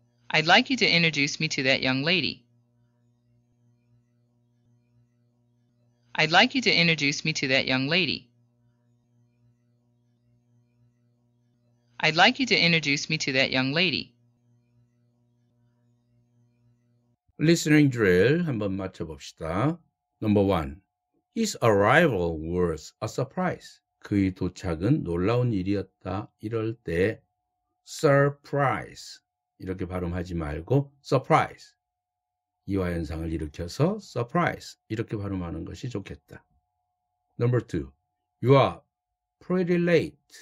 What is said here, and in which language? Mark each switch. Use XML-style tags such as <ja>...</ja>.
<en>I'd like you to introduce me to that young lady. I'd like you to introduce me to that young lady. I'd like you to introduce me to that young lady.</en> <ko>Listening drill 한번 맞춰봅시다.</ko> <en>Number 1. His arrival was a surprise.</en> <ko>그의 도착은 놀라운 일이었다. 이럴 때 surprise 이렇게 발음하지 말고 surprise 이화현상을 일으켜서 surprise 이렇게 발음하는 것이 좋겠다.</ko> <en>Number 2. You are pretty late.</en>